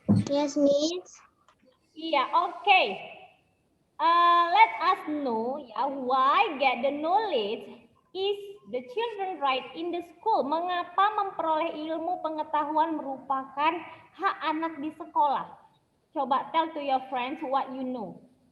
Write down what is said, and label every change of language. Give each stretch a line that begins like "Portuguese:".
English: Yes, Miss.
Indonesian: Iya, oke.
English: Let us know ya why get the knowledge is the children right in the school.
Indonesian: Mengapa memperoleh ilmu pengetahuan merupakan hak anak di sekolah? Coba
English: tell to your friends what you know.